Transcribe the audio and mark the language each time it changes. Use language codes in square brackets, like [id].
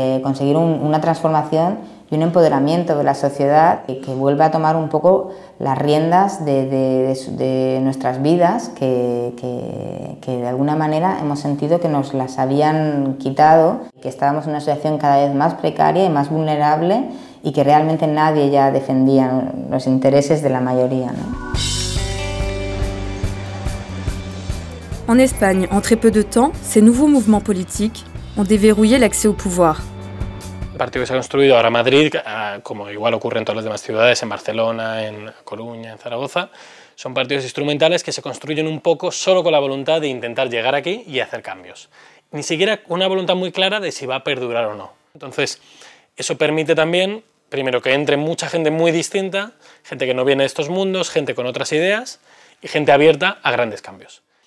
[es] conseguir una transformación y un empoderamiento de la sociedad que vuelva a tomar un poco las riendas de nuestras vidas que de alguna manera hemos sentido que nos las habían quitado, que estábamos en una situación cada vez más precaria y más vulnerable y que realmente nadie ya defendía los intereses de la mayoría, ¿no? [fr] En Espagne, en très peu de temps, ces nouveaux mouvements politiques ont déverrouillé l'accès au pouvoir. [es] El partido que se ha construido ahora en Madrid, como igual ocurre en todas las demás ciudades, en Barcelona, en Coruña, en Zaragoza, son partidos instrumentales que se construyen un poco solo con la voluntad de intentar llegar aquí y hacer cambios. Ni siquiera una voluntad muy clara de si va a perdurar o no. Entonces, eso permite también, primero, que entre mucha gente muy distinta, gente que no viene de estos mundos, gente con otras ideas y gente abierta a grandes cambios.